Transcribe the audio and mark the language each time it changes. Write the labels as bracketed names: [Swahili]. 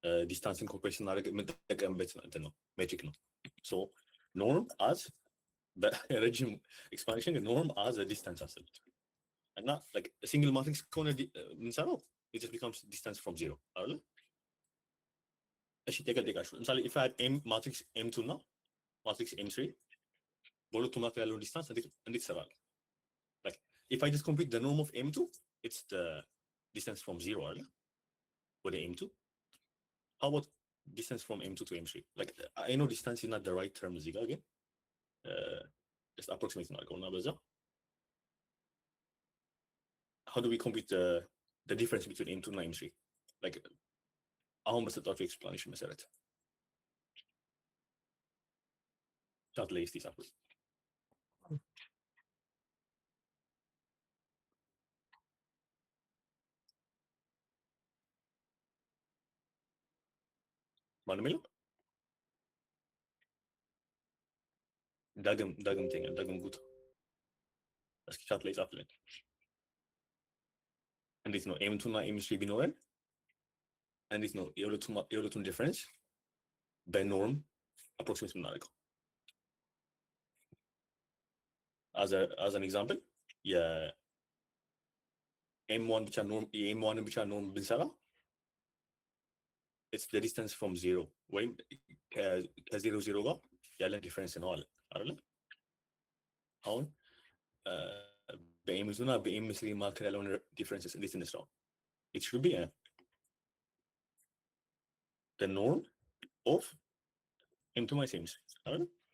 [Amharic] ዲስታንስን ኮምፕሬስ ስናደርግ የምንጠቀምበት እንትን ነው ሜትሪክ ነው። ሶ ኖርም አዝ በረጅም ኤክስፓንሽን ኖርም አዝ ዲስታንስ አስቡት እና ሲንግል ማትሪክስ ከሆነ የምንሰራው [English] it just becomes distance from zero [Amharic] አይደል? እሺ ጠይቃችሁ ለምሳሌ [English] if I had m matrix m2 [Amharic] እና matrix m3 በሁለቱ መካከል ያለውን ዲስታንስ እንዴት ይሰራል? [English] like if I just complete the norm of m2 it's the distance from zero [Amharic] አይደል? ወደ [English] m2 how about distance from m2 to m3? like I know distance is not the right term [Amharic] እዚህ ጋር ግን [English] just approximate [Amharic] እናድርገውና በዛ [English] how do we compute the difference between m2 and m3? [Amharic] like አሁን በሰጣችሁ ኤክስፕላኔሽን መሰረት ቻት ላይ እስቲ ጻፉ። ማንም የለም? ዳግም ጉት እስኪ ቻት ላይ ጻፍልን። እንዴት ነው ኤም2 እና ኤም3 ቢኖረን እንዴት ነው የሁለቱን ዲፈረንስ በኖርም አፕሮክሲሜት የምናደርገው? [English] as an example [Amharic] የኤም1 ብቻ ኖርም ብንሰራ [English] it's the distance from zero [Amharic] ወይም ከዜሮ ዜሮ ጋር ያለን ዲፈረንስ ነው አለ አይደል? አሁን በኤም2 እና በኤም3 መካከል ያለውን ዲፈረንስ እንዴት እንስራው? [English] it should be the norm of m2 minus m3 [Amharic] አይደል?